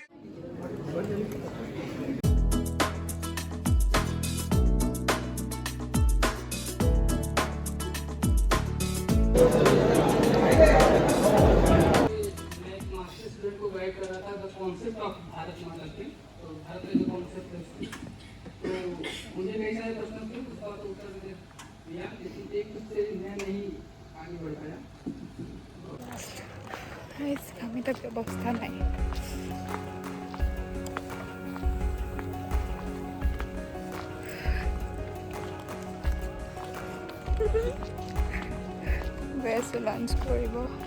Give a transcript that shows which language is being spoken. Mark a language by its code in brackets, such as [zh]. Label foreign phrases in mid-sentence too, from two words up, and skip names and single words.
[en] concept of [hi] भारत माता के, तो भारत का जो कॉन्सेप्ट है, तो मुझे कई सारे प्रश्न थे, उसका तो उत्तर मैंने दिया, लेकिन एक उससे मैं नहीं आगे बढ़ पाया। [as] আমি তাত ব্যৱস্থা নাই। গৈ আছোঁ লাঞ্চ কৰিব।